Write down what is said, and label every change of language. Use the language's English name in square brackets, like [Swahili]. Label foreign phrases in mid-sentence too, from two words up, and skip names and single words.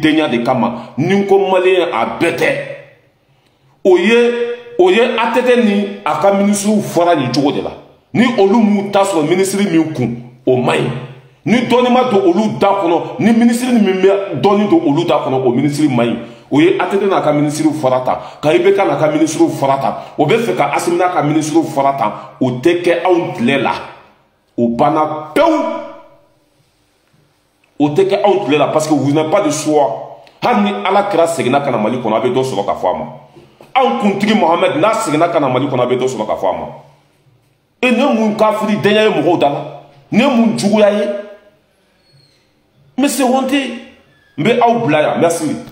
[Bambara] denya de kama ni ko maliyɛn a bɛɛ tɛ o ye ATT ni a ka minisiriw fɔra nin cogo de la ni olu m'u ta sɔrɔ minisiri min kun o man ɲi ni dɔɔni ma don olu da kɔnɔ ni minisiri min bɛ dɔɔni don olu da kɔnɔ o minisiri man ɲi o ye ATT n'a ka minisiriw fara ta ka IBK n'a ka minisiriw fara ta o bɛ fɛ ka Asimi n'a ka minisiriw fara ta o tɛ kɛ anw tile la o banna pewu o tɛ kɛ anw tile la [French] parce que vous n'avez pas de choix [Bambara] hali ni Ala kira seginna ka na Mali kɔnɔ a bɛ dɔ sɔrɔ ka fɔ a ma anw kuntigi Mohamed n'a seginna ka na Mali kɔnɔ a bɛ dɔ sɔrɔ ka fɔ a ma e ne mun kafiri denya ye mɔgɔw da la ne mun juguya ye [French] mais c'est honte [Bambara] n bɛ aw bila yan merci.